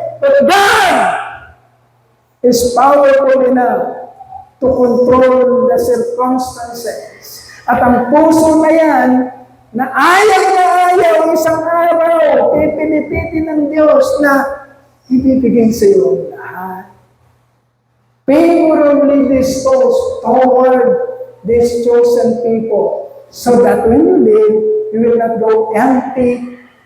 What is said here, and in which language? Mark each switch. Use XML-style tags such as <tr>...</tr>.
<en>But God is powerful enough to control the circumstances.</en> <tl>At ang puso na yan, na ayaw isang araw, pipilipitin ng Diyos na ibibigay sa iyo ang lahat.</tl> <en>Favorably disposed toward these chosen people, so that when you leave, you will not go empty-handed.</en>